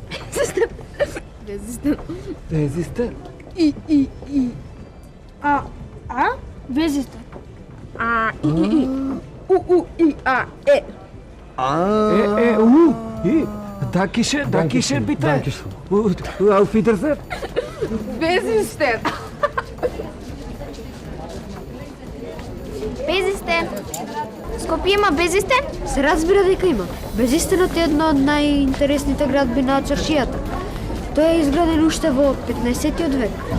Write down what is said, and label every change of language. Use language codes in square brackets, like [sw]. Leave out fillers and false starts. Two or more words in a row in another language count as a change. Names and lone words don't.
[de] Wer ist denn? Wer ist das? Dankeschön, bitte. Dankeschön. Und auf Wiedersehen. [mk] Безистен. Безистен. Скопје има Безистен? Се разбира дека има. Безистенот е едно од најинтересните градби на чаршијата. Тој е изграден уште во 15-тиот век.